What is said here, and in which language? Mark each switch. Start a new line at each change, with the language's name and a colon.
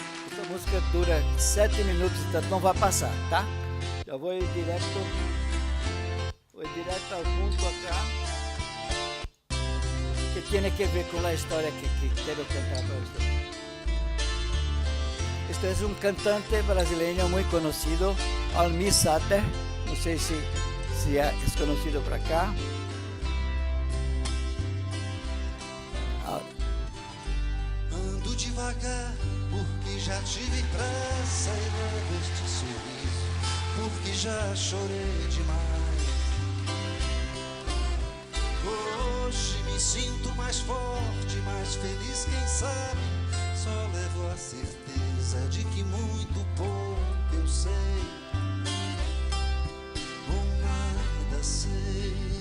Portuguese: Essa música dura 7 minutos, então não vai passar, tá? Já vou ir direto ao ponto acá, que tem que ver com a história que quero contar para vocês.
Spanish: Este es un cantante brasileño muy conocido, Almir Sater. No sé si es conocido por acá.
Portuguese: Ando devagar, porque já tive pressa e levo este sorriso, porque já chorei demais. Hoje me sinto mais forte, mais feliz, quem sabe, só levo a certeza de que muito pouco eu sei, ou nada sei.